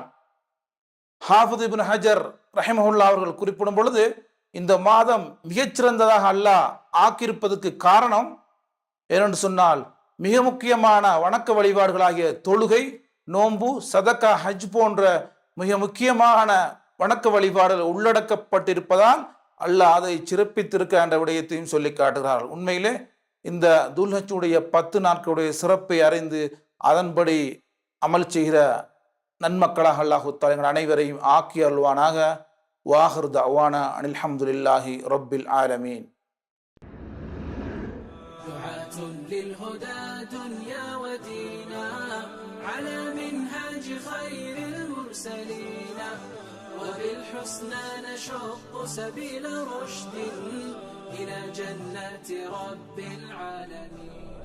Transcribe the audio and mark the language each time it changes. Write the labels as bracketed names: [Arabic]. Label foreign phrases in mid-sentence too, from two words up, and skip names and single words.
[Tamil] ஹாஃபிஸ் இப்னு ஹஜர் ரஹிமஹுல்லாஹ் அவர்கள் குறிப்பிடும் பொழுது, இந்த மாதம் மிகச்சிறந்ததாக அல்லாஹ் ஆக்கியிருப்பதற்கு காரணம் ஏனென்று சொன்னால், மிக முக்கியமான வணக்க வழிபாடுகளாகிய தொழுகை, நோன்பு, சதக்கா, ஹஜ் போன்ற மிக முக்கியமான வணக்க வழிபாடுகள் உள்ளடக்கப்பட்டிருப்பதால் அல்லாஹ் அதை சிறப்பித்திருக்க என்ற விடயத்தையும் சொல்லி காட்டுகிறார்கள். உண்மையிலே இந்த துல்ஹஜ்ஜுடைய 10 நாட்களுடைய சிறப்பை அறிந்து அதன்படி அமல் செய்கிற நன்மக்களாக [Arabic] الله تعالى [Tamil] எங்கள் அனைவரையும் ஆக்கி அருள்வானாக. [Arabic] وآخر دعوانا أن الحمد لله رب العالمين. وبالحسنى نشق سبيل رشد إلى جنات رب العالمين.